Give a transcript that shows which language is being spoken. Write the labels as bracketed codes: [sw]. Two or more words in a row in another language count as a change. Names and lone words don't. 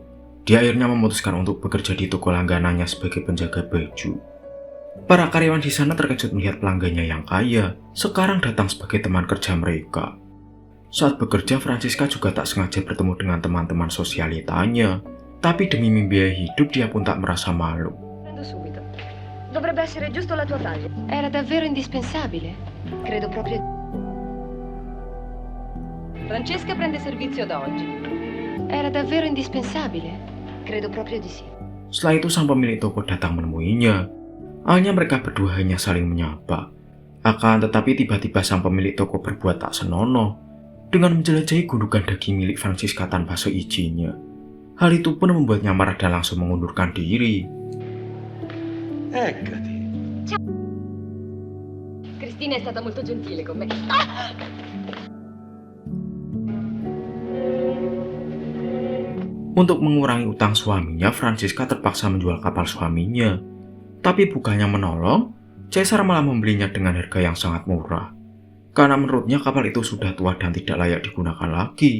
[id] Dia akhirnya memutuskan untuk bekerja di toko langganannya sebagai penjaga baju. Para karyawan di sana terkejut melihat pelanggannya yang kaya sekarang datang sebagai teman kerja mereka. Saat bekerja, Francisca juga tak sengaja bertemu dengan teman-teman sosialitanya. Tapi demi membiayai hidup, dia pun tak merasa malu. [it] Prendo subito. Dovrebbe essere giusto la tua taglia. Era davvero indispensabile? Credo proprio. Francesca prende servizio da oggi. Era davvero indispensabile? Credo proprio di sì. [id] Setelah itu sang pemilik toko datang menemuinya. Awalnya mereka berdua hanya saling menyapa. Akan tetapi tiba-tiba sang pemilik toko berbuat tak senonoh dengan menjelajahi gundukan daging milik Francisca tanpa seizinnya. Hal itu pun membuatnya marah dan langsung mengundurkan diri. [it] Eccati. Ciao. Cristina è stata molto gentile con me. [id] Untuk mengurangi utang suaminya, Francisca terpaksa menjual kapal suaminya. Tapi bukannya menolong, Cesar malah membelinya dengan harga yang sangat murah. Karena menurutnya kapal itu sudah tua dan tidak layak digunakan lagi.